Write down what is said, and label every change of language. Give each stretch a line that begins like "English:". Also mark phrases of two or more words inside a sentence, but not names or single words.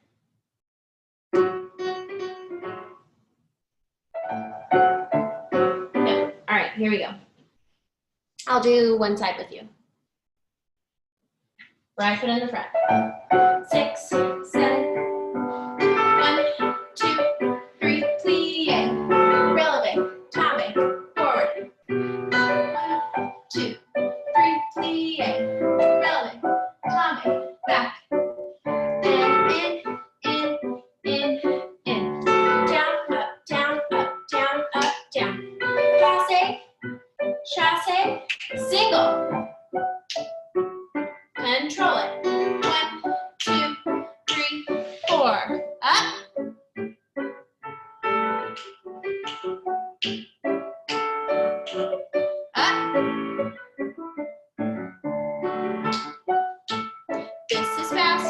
English: Yep. All right, here we go. I'll do one side with you. Right foot in the front. 6, 7. 1, 2, 3, plie.
French: Releve, tombe, forward. 1, 2, 3, plie. Releve, tombe,
English: back. And in. Down, up, down, up, down, up, down.
French: Passe, chasse,
English: single. Control it. 1, 2, 3, 4. Up. Up. This is fast.